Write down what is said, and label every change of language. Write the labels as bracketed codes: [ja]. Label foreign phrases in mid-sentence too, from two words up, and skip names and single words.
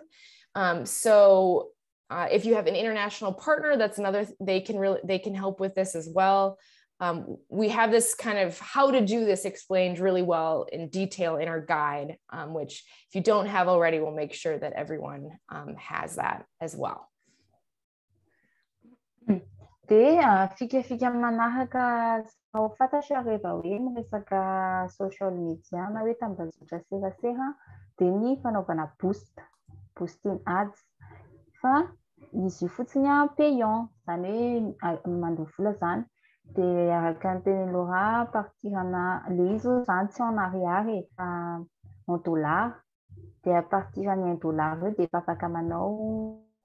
[en] So if you have an international partner, that's another, they can help with this as well. we have this kind of how to do this explained really well in detail in our guide, which if you don't have already, we'll make sure that everyone has that as well. [mg] Dia fikafika manahaka ao fantatro rehefa hoe miresaka [en] social media [mg] na hoe tambazotra serasera dia ny fanaovana [en] boosting ads [mg] fa izy io fotsiny payant zany hoe mandoha vola zany dia araka ny teny Laura partirana le izy zany tsy [fr] en arrière [mg] fa [fr] en dollar [mg] dia [fr] à partir [mg] ny $1 io dia efa afaka manao